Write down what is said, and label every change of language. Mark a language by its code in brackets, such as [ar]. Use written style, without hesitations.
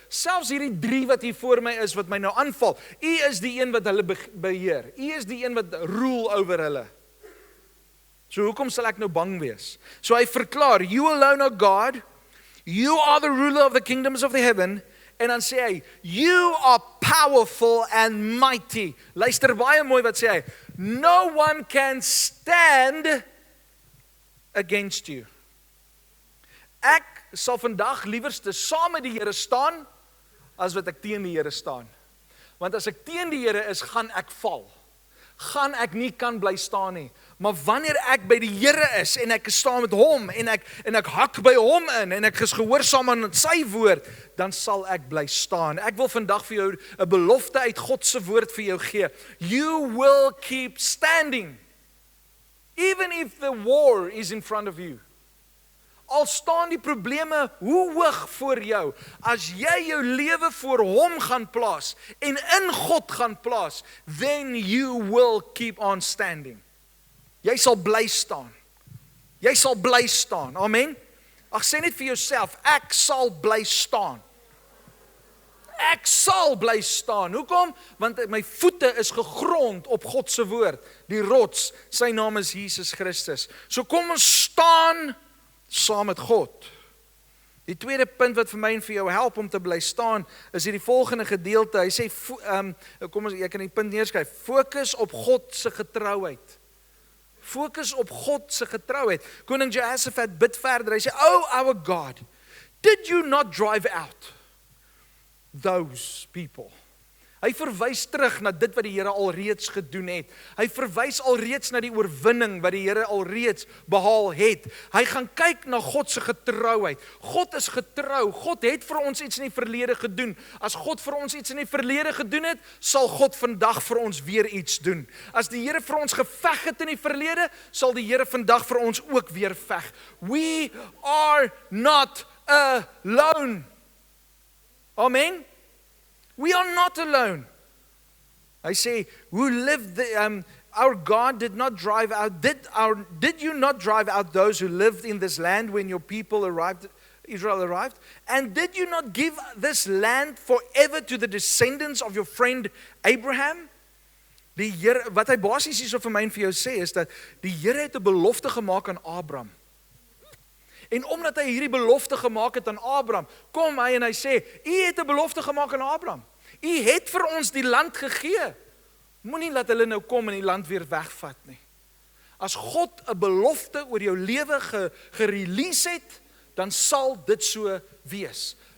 [af] Selfs hierdie 3 wat hier voor my is, wat my nou aanval, U is die een wat hulle beheer. U is die een wat [en] rule over [af] hulle. So hoekom sal ek nou bang wees? So hy verklaar, [en] you alone are God, you are the ruler of the kingdoms of the heaven, [af] en dan sê hy, [en] you are powerful and mighty. [af] Luister baie mooi wat sê hy, [en] no one can stand against you. [af] Ek sal vandag liewerste saam met die Here staan, as wat ek teen die Here staan. Want as ek teen die Here is, gaan ek val. Gaan ek nie kan bly staan nie. Maar wanneer ek by die Here is, en ek staan met hom, en ek hak by hom in, en ek is gehoorsaam aan sy woord, dan sal ek bly staan. Ek wil vandag vir jou 'n belofte uit God se woord vir jou gee. [en] You will keep standing, even if the war is in front of you. [af] Al staan die probleme hoe hoog voor jou, as jy jou lewe voor hom gaan plaas, en in God gaan plaas, [en] then you will keep on standing. [af] Jy sal bly staan. Jy sal bly staan. Amen. Ag, sê net vir jouself, ek sal bly staan. Ek sal bly staan. Hoekom? Want my voete is gegrond op God se woord, die rots, sy naam is Jesus Christus. So kom ons staan saam met God. Die tweede punt wat vir my en vir jou help om te bly staan, is hierdie volgende gedeelte. Hy sê, kom ons, jy kan die punt neerskryf, fokus op God se getrouheid. Fokus op God se getrouheid. Koning Jehoshaphat bid verder, hy sê, [en] Oh our God, did you not drive out those people? [af] Hy verwys terug na dit wat die Here alreeds gedoen het. Hy verwys alreeds na die oorwinning wat die Here alreeds behaal het. Hy gaan kyk na God se getrouheid. God is getrou. God het vir ons iets in die verlede gedoen. As God vir ons iets in die verlede gedoen het, sal God vandag vir ons weer iets doen. As die Here vir ons geveg het in die verlede, sal die Here vandag vir ons ook weer veg. [en] We are not alone. Amen. We are not alone. I say, who lived our God did not drive out, did you not drive out those who lived in this land when your people arrived, Israel arrived? And did you not give this land forever to the descendants of your friend Abraham? [af] Die Here, wat hy basies hierso vir my en vir jou sê, is dat die Here het 'n belofte gemaak aan Abraham. En omdat hy hierdie belofte gemaak het aan Abraham, kom hy en hy sê, U het 'n belofte gemaak aan Abraham. U het vir ons die land gegee. Moenie laat hulle nou kom en die land weer wegvat nie. As God 'n belofte oor jou lewe gerelease het, dan sal dit so wees.